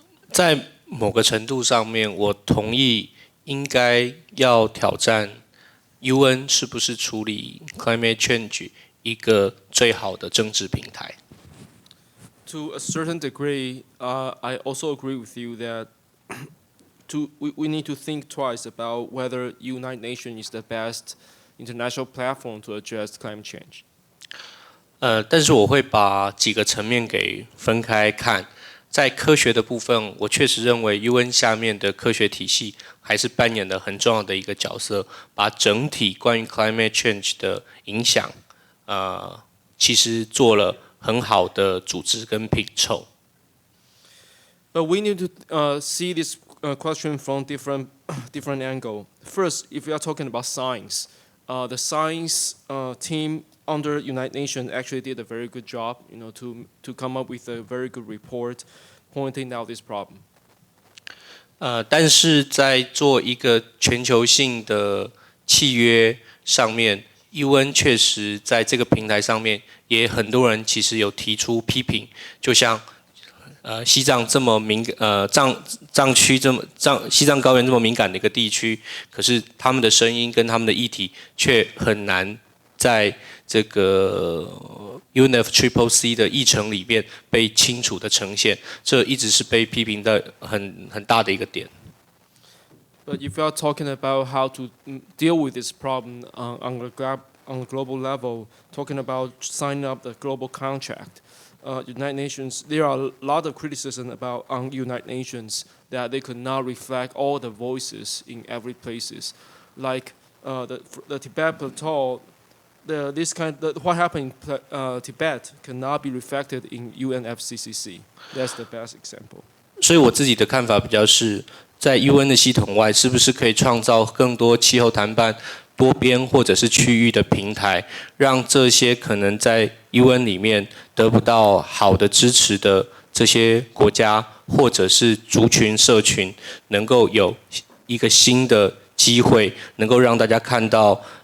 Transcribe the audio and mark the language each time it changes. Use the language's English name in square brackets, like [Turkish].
[Chinese] 在某个程度上面，我同意应该要挑战 UN 是不是处理 climate change 一个最好的政治平台。 [English] To a certain degree, I also agree with you that we need to think twice about whether United Nations is the best international platform to address climate change. [Chinese] 但是我会把几个层面给分开看。在科学的部分，我确实认为 UN 下面的科学体系还是扮演了很重要的一个角色，把整体关于 climate change 的影响，其实做了很好的组织跟拼凑。 [English] But we need to see this question from different angle. First, if we are talking about science, the science team under United Nations actually did a very good job, to come up with a very good report pointing out this problem. [Chinese] 但是在做一个全球性的契约上面 ，UN 确实在这个平台上面，也很多人其实有提出批评，就像西藏这么藏区西藏高原这么敏感的一个地区，可是他们的声音跟他们的议题却很难在这个 UNFCCC 的议程里面被清楚的呈现，这一直是被批评的很大的一个点。 [English] But if you are talking about how to deal with this problem on a global level, talking about signing up the global contract, United Nations, there are a lot of criticism on United Nations that they could not reflect all the voices in every places, like the Tibet Plateau. What happened in Tibet cannot be reflected in UNFCCC. That's the best example. [Chinese] 所以我自己的看法比较是，在 UN 的系统外，是不是可以创造更多气候谈判多边或者是区域的平台，让这些可能在 UN 里面得不到好的支持的这些国家或者是族群社群，能够有一个新的机会，能够让大家看到。